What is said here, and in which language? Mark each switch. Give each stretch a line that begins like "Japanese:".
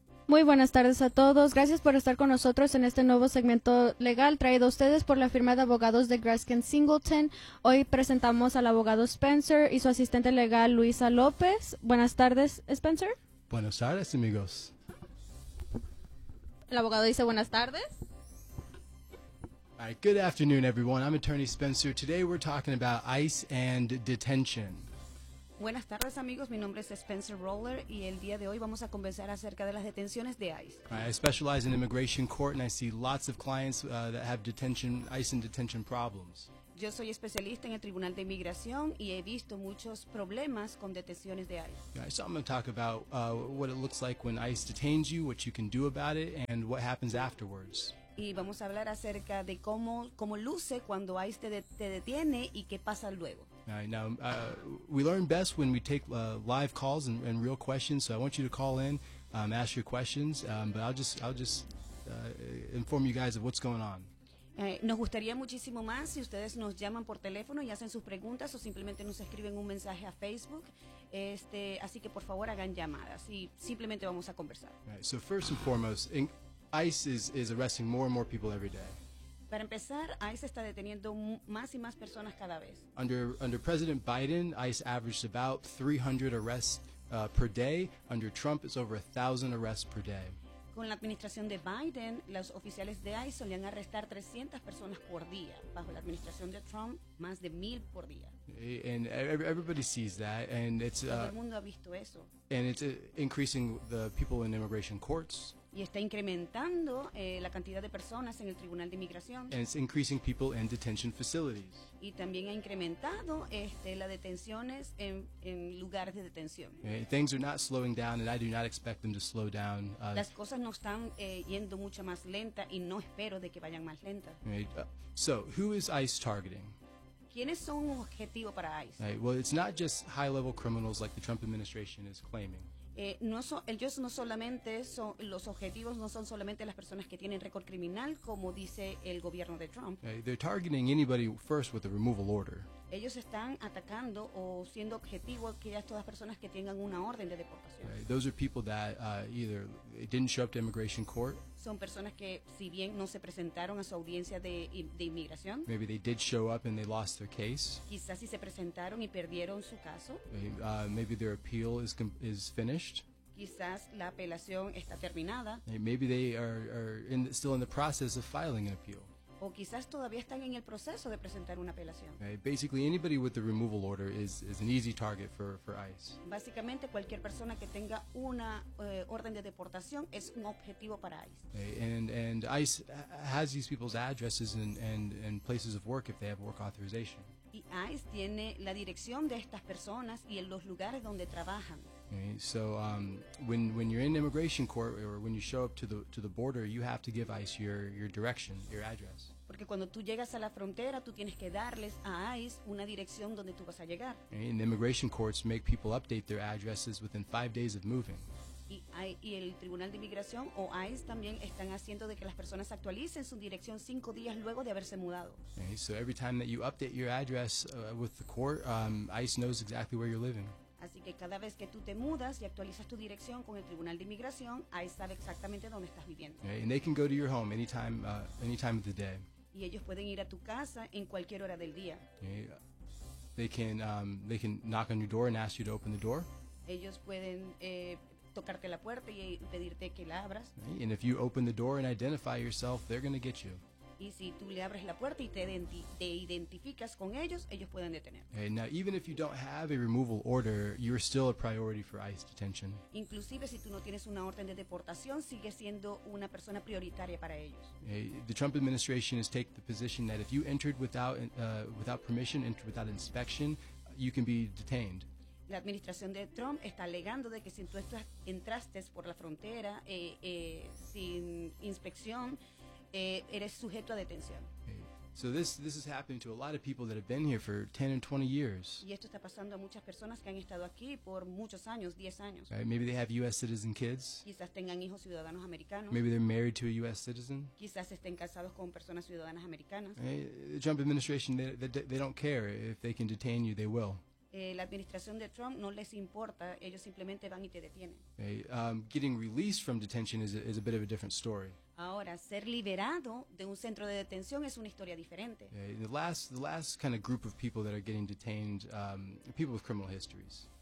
Spanish: Muy buenas tardes a todos. Gracias por estar con nosotros en este nuevo segmento legal traído a ustedes por la firma de abogados de Greskin Singleton. Hoy presentamos al abogado Spencer y su asistente legal Luisa López. Buenas tardes, Spencer. Buenas tardes, amigos. El abogado dice buenas tardes.
English: All right, good afternoon, everyone. I'm attorney Spencer. Today we're talking about ICE and detention.
Spanish: Buenas tardes, amigos. Mi nombre es Spencer Roller y el día de hoy vamos a conversar acerca de las detenciones de ICE.
English: Right, I specialize in immigration court and I see lots of clients that have detention, ICE and detention problems.
Spanish: Yo soy especialista en el Tribunal de Inmigración y he visto muchos problemas con detenciones de ICE.
English: Right, so I'm going to talk about what it looks like when ICE detains you, what you can do about it, and what happens afterwards.
Spanish: Y vamos a hablar acerca de cómo luce cuando ICE te detiene y qué pasa luego.
English: Right, now, we learn best when we take live calls and real questions, so I want you to call in, ask your questions, but I'll just inform you guys of what's going on.
Spanish: Nos gustaría muchísimo más si ustedes nos llaman por teléfono y hacen sus preguntas o simplemente nos escriben un mensaje a Facebook. Así que por favor hagan llamadas y simplemente vamos a conversar.
English: Right, so first and foremost, ICE is arresting more and more people every day.
Spanish: Para empezar, ICE está deteniendo más y más personas cada vez.
English: Under President Biden, ICE averaged about 300 arrests per day. Under Trump, it's over 1,000 arrests per day.
Spanish: Con la administración de Biden, los oficiales de ICE solían arrestar 300 personas por día. Bajo la administración de Trump, más de 1,000 por día.
English: And everybody sees that, and it's
Spanish: todo el mundo ha visto eso.
English: And it's increasing the people in immigration courts.
Spanish: Y está incrementando la cantidad de personas en el Tribunal de Inmigración.
English: And it's increasing people in detention facilities.
Spanish: Y también ha incrementado las detenciones en lugares de detención.
English: Things are not slowing down, and I do not expect them to slow down.
Spanish: Las cosas no están yendo mucho más lenta, y no espero de que vayan más lenta.
English: So, who is ICE targeting?
Spanish: ¿Quiénes son un objetivo para ICE?
English: Well, it's not just high-level criminals like the Trump administration is claiming.
Spanish: Los objetivos no son solamente las personas que tienen récord criminal, como dice el gobierno de Trump.
English: They're targeting anybody first with a removal order.
Spanish: Ellos están atacando o siendo objetivo aquellas todas personas que tengan una orden de deportación.
English: Those are people that either didn't show up to immigration court.
Spanish: Son personas que si bien no se presentaron a su audiencia de inmigración.
English: Maybe they did show up and they lost their case.
Spanish: Quizás si se presentaron y perdieron su caso.
English: Maybe their appeal is finished.
Spanish: Quizás la apelación está terminada.
English: Maybe they are still in the process of filing an appeal.
Spanish: O quizás todavía están en el proceso de presentar una apelación.
English: Basically, anybody with the removal order is an easy target for ICE.
Spanish: Básicamente, cualquier persona que tenga una orden de deportación es un objetivo para ICE.
English: And ICE has these people's addresses and places of work if they have work authorization.
Spanish: Y ICE tiene la dirección de estas personas y en los lugares donde trabajan.
English: So when you're in immigration court or when you show up to the border, you have to give ICE your direction, your address.
Spanish: Porque cuando tú llegas a la frontera, tú tienes que darles a ICE una dirección donde tú vas a llegar.
English: And immigration courts make people update their addresses within 5 days of moving.
Spanish: Y el Tribunal de Inmigración o ICE también están haciendo de que las personas actualicen su dirección 5 días luego de haberse mudado.
English: So every time that you update your address with the court, ICE knows exactly where you're living.
Spanish: Así que cada vez que tú te mudas y actualizas tu dirección con el Tribunal de Inmigración, ICE sabe exactamente dónde estás viviendo.
English: And they can go to your home anytime of the day.
Spanish: Y ellos pueden ir a tu casa en cualquier hora del día.
English: They can knock on your door and ask you to open the door.
Spanish: Ellos pueden tocarte la puerta y pedirte que la abras.
English: And if you open the door and identify yourself, they're going to get you.
Spanish: Y si tú le abres la puerta y te identificas con ellos pueden detener.
English: And now, even if you don't have a removal order, you're still a priority for ICE detention.
Spanish: Inclusive si tú no tienes una orden de deportación, sigue siendo una persona prioritaria para ellos.
English: The Trump administration has taken the position that if you entered without permission, entered without inspection, you can be detained.
Spanish: La administración de Trump está alegando de que si tú entraste por la frontera sin inspección, eres sujeto a detención.
English: So this is happening to a lot of people that have been here for 10 and 20 years.
Spanish: Y esto está pasando a muchas personas que han estado aquí por muchos años, 10 años.
English: Right, maybe they have U.S. citizen kids.
Spanish: Quizás tengan hijos ciudadanos americanos.
English: Maybe they're married to a U.S. citizen.
Spanish: Quizás estén casados con personas ciudadanas americanas.
English: The Trump administration, they don't care. If they can detain you, they will.
Spanish: La administración de Trump no les importa, ellos simplemente van y te detienen.
English: Okay, getting released from detention is a bit of a different story.
Spanish: Ahora, ser liberado de un centro de detención es una historia diferente.
English: Okay, the last kind of group of people that are getting detained, people with criminal histories.